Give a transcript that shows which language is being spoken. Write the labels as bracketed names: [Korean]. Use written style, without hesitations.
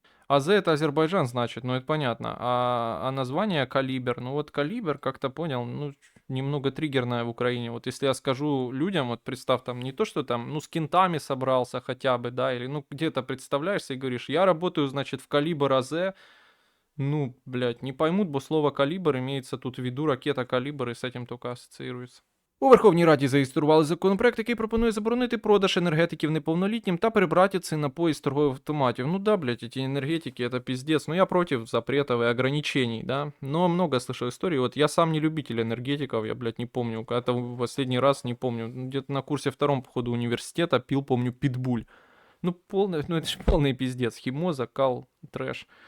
[Russian] АЗ это Азербайджан, значит, ну это понятно. А название Калибр, ну вот Калибр, как-то понял, ну немного триггерное в Украине. Вот если я скажу людям, вот представь там не то, что там, ну с кентами собрался хотя бы, да, или ну где-то представляешься и говоришь, я работаю, значит, в Калибр АЗ, ну, блядь, не поймут, бо слово «калибр» имеется тут в виду ракета «Калибр» и с этим только ассоциируется. [Ukrainian] У Верховній Раді зареєстрували законопроект, який пропонує заборонити продаж енергетиків неповнолітнім та прибрати ці напої з торгових автоматів. [Russian] Ну да, блядь, эти энергетики, это пиздец. Ну я против запретов и ограничений, да. Но много слышал историй. Вот я сам не любитель энергетиков, я, блядь, не помню. Когда-то в последний раз, не помню, где-то на курсе втором, походу, университета пил, помню, питбуль. Ну, полный, ну это же полный пиздец. Химоза, кал, трэш.